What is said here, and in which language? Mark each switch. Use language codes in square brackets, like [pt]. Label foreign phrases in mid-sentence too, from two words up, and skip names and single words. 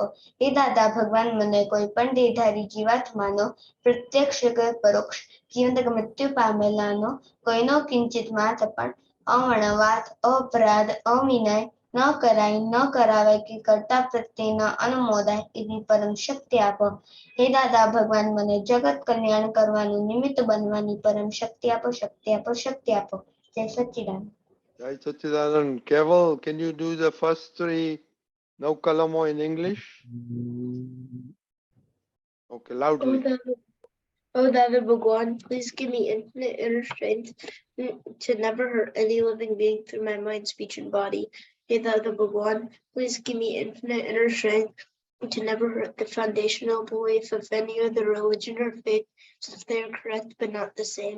[gu] હે દાદા ભગવાન, મને કોઈ પણ દેહધારી જીવાત્માનો પ્રત્યક્ષ કે પરોક્ષ જીવંત કે મૃત્યુ પામેલાનો કોઈનો કિંચિત માત્ર પણ અમણવાત, અપરાધ, અવિનય ન કરાય, ન કરાવાય કે કરતા પ્રત્યેના અનુમોદાય એવી પરમ શક્તિ આપો. હે દાદા ભગવાન, મને જગત કલ્યાણ કરવાનું નિમિત્ત બનવાની પરમ શક્તિ આપો, શક્તિ આપો, શક્તિ આપો. જય સચ્ચિદાનંદ. જય સચ્ચિદાનંદ. [en] Keval, can you do the first three Naukalamo in English? Okay, loudly. Oh, Dada Bhagwan, please give me infinite inner strength to never hurt any living being through my mind, speech, and body. Hey, Dada Bhagwan, please give me infinite inner strength to never hurt the foundational belief of any other religion or faith, since they are correct but not the same.